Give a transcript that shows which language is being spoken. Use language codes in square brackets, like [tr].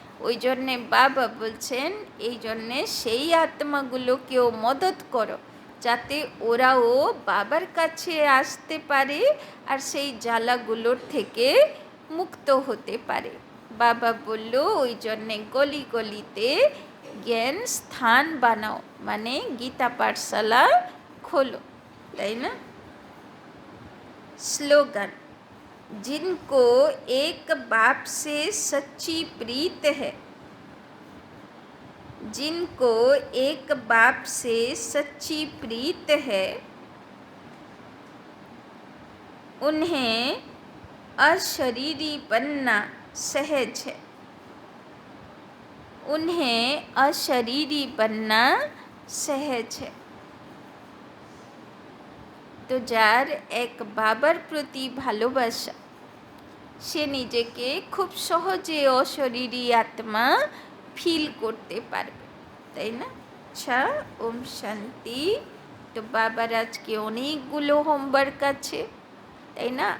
[bn] ওই জন্যে বাবা বলছেন এই জন্যে সেই আত্মাগুলোকেও মদত করো, যাতে ওরাও বাবার কাছে আসতে পারে আর সেই জ্বালাগুলোর থেকে মুক্ত হতে পারে। বাবা বলল ওই জন্যে গলি গলিতে জ্ঞান স্থান বানাও, মানে গীতা পাঠশালা খোলো, তাই না? [hi] স্লোগান, जिनको एक बाप से सच्ची प्रीत है, जिनको एक बाप से सच्ची प्रीत है, उन्हें अशरीरी बनना सहज है, उन्हें अशरीरी बनना सहज है। [bn] তো যার এক বাবার প্রতি ভালোবাসা, সে নিজেকে খুব সহজে অশরীরী আত্মা ফিল করতে পারবে, তাই না? আচ্ছা, ওম শান্তি। তো বাবার আজকে অনেকগুলো হোমওয়ার্ক আছে, তাই না?